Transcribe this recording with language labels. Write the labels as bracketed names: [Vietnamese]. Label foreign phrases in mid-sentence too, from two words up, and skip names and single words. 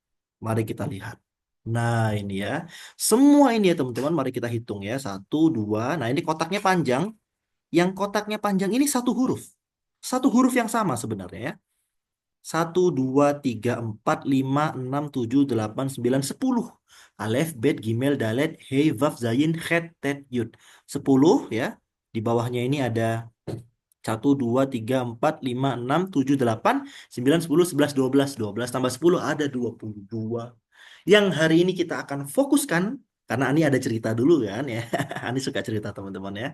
[Indonesian] Mari kita lihat. Nah, ini ya. Semua ini ya teman-teman, mari kita hitung ya. Satu, dua. Nah, ini kotaknya panjang. Yang kotaknya panjang ini satu huruf. Satu huruf yang sama sebenarnya ya. Satu, dua, tiga, empat, lima, enam, tujuh, delapan, sembilan, sepuluh. [Hebrew] Alef, Bet, Gimel, Dalet, Hei, Vaf, Zayin, Khet, Tet, Yud. [Indonesian] 10 ya. Di bawahnya ini ada satu, dua, tiga, empat, lima, enam, tujuh, delapan, sembilan, sepuluh, sebelas, dua belas. 12 tambah 10 ada 22. Yang hari ini kita akan fokuskan, karena Ani ada cerita dulu kan ya. Ani suka cerita teman-teman ya.